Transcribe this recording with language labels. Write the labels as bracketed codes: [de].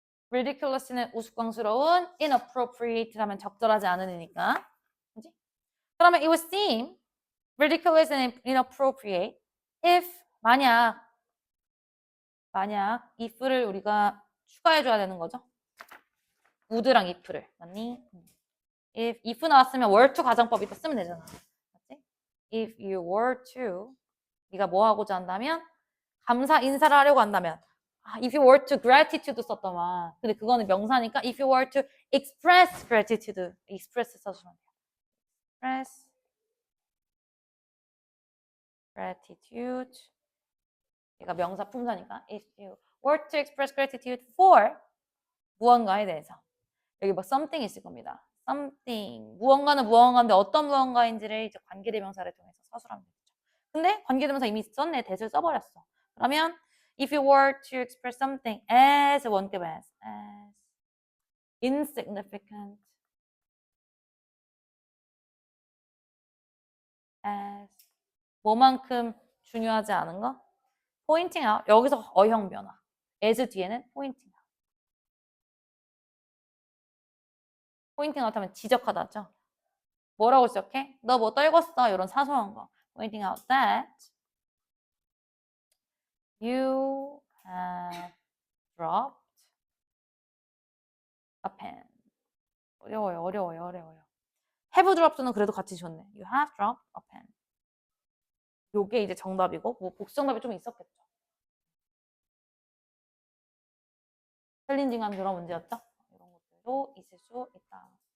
[ko] ridiculous는 우스꽝스러운, inappropriate 하면 적절하지 않으니까. 그치? [en] 그러면 it would seem ridiculous and inappropriate if 만약 if를 우리가 추가해줘야 되는 거죠. [ko] would랑 if를 맞니? if 나왔으면 were to 가정법 이때 쓰면 되잖아. 맞지? If you were to 네가 뭐 하고자 한다면 감사 인사를 하려고 한다면 if you were to gratitude 썼더만 근데 그거는 명사니까 [en] if you were to express gratitude [ko] express 써주면 돼요. express gratitude 얘가 명사 품사니까 [en] if you were to express gratitude for [ko] 무언가에 대해서 여기 뭐 something 있을 겁니다. something 무언가는 무언가인데 어떤 무언가인지를 이제 관계대명사를 통해서 서술하면 되죠. 근데 관계대명사 이미 썼네. that을 써버렸어. [en] 그러면 if you were to express something as 원급 as insignificant as [ko] 뭐만큼 중요하지 않은 거? pointing out 여기서 어형 변화. as 뒤에는 pointing out. pointing out 하면 지적하다죠. 뭐라고 지적해? 너 뭐 떨궜어? 이런 사소한 거. [en] pointing out that you have dropped a pen. [ko] 어려워요. have dropped는 그래도 같이 줬네. [en] You have dropped a pen. [ko] 요게 이제 정답이고, 뭐 복수 정답이 좀 있었겠죠. 챌린징한 그런 문제였죠. 이런 것들도 있을 수 있다.